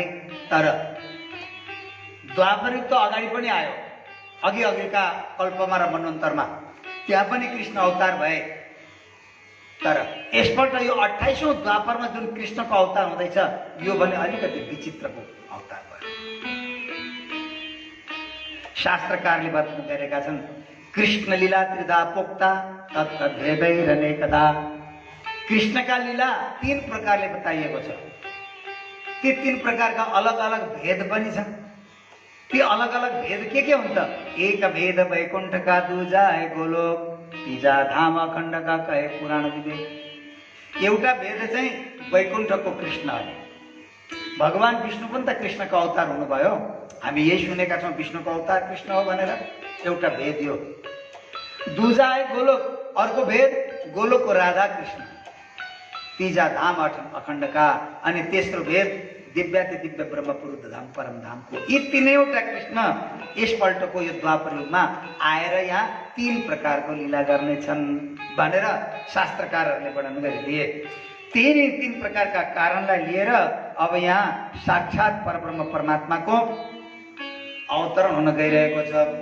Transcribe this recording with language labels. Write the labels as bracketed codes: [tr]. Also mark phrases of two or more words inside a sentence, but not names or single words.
[ne] तर द्वापर युग त अगाडि पनि आयो, अघि अघिका कल्पमा र मन्वन्तरमा त्यहाँ पनि कृष्ण अवतार भए। तर यसपल्ट यो 28औं द्वापरमा जुन कृष्णको अवतार हुँदैछ यो भने अलिकति विचित्रको अवतार भयो। शास्त्रकारले बताउनु गरेका छन्, [sa] कृष्ण लीला त्रिधा पोक्ता तत्तद्भेदैरनेकदा। [ne] कृष्णका लीला 3 प्रकारले बताइएको छ। ती 3 प्रकारका अलग अलग भेद पनि छन्। ती अलग अलग भेद के हुन् त? [hi] एक भेद वैकुण्ठका, दूजा है गोलोक, तीजा धाम अखण्डका कहे पुराण विवेक। [ne] एउटा भेद चाहिँ वैकुण्ठको कृष्ण हो। भगवान विष्णु पनि त कृष्णको अवतार हुनुभयो। हामी यही सुनेका छौँ विष्णुको अवतार कृष्ण हो भनेर। एउटा भेद यो। [hi] दूजा है गोलोक, [ne] अर्को भेद गोलोकको राधा कृष्ण, [hi] तीजा धाम अखण्डका। [ne] अनि तेस्रो भेद दिव्याति दिव्य ब्रह्मपुर धाम परम धामको। यी 3वटा कृष्ण यसपल्टको यो द्वापर युगमा आएर यहाँ 3 प्रकारको लीला गर्नेछन् भनेर शास्त्रकारहरूले वर्णन गरिदिए। 3 प्रकारका कारणलाई लिएर अब यहाँ साक्षात परब्रह्म परमात्माको अवतरण हुन गइरहेको छ।